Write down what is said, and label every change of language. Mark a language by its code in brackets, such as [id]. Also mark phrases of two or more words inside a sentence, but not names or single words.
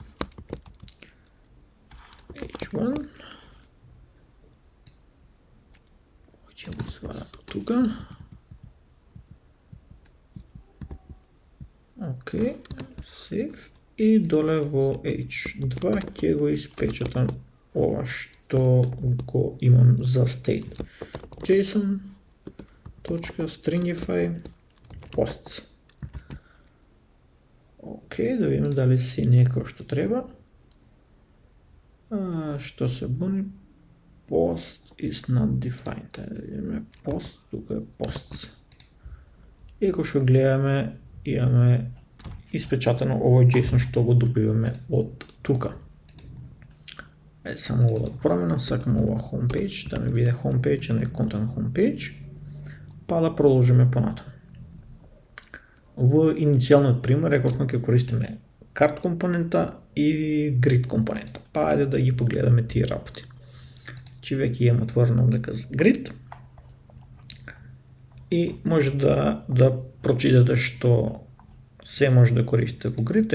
[mk] Ќе го извадам тука. Океј, save. И доле во h2 ќе го испечатам ова што го имам за state. [en] json.stringify posts. [mk] Океј, да видиме дали си некој што треба. Што се буни? [en] Post is not defined. [mk] Да видиме post, тука е posts. И ако што гледаме, имаме испечатано овој JSON што го добиваме од тука. Само ово да променам, сакам ова homepage, да ми биде homepage, а не [en] content homepage, [mk] па да продолжиме понатаму. Во иницијалниот пример рековме ќе користиме card компонента и grid компонента. Па ајде да ги погледаме тие работи. Че веќе имам отворено дека за grid и може да прочитате што се може да користите во grid.